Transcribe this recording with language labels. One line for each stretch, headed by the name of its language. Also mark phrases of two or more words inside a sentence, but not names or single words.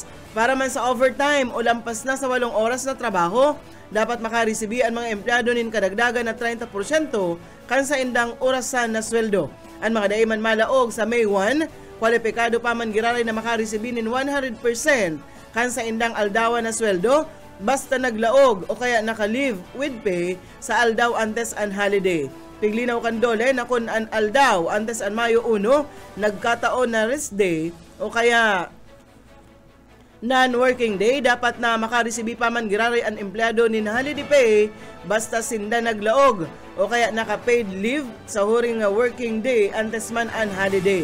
Bikol: Para man sa overtime o lampas na sa 8 oras na trabaho, dapat makaresibig ang mga empleyado nin kadagdagan na 30% kan sa indang orasan na sweldo. Ang mga daiman malaog sa May 1, kwalipikado pa man giraray na makaresibig nin 100% kan sa indang aldawan na sweldo basta naglaog o kaya naka-
English: leave with pay
Bikol: sa aldaw antes an holiday. Piglinaw kan dole na kung an aldaw antes an Mayo 1 nagkataon na
English: rest day
Bikol: o kaya
English: non-working day,
Bikol: dapat na makaresibig pa man giraray ang empleyado nin
English: holiday pay
Bikol: basta sinda naglaog o kaya naka-
English: paid leave
Bikol: sa huring
English: working day
Bikol: antes man an holiday.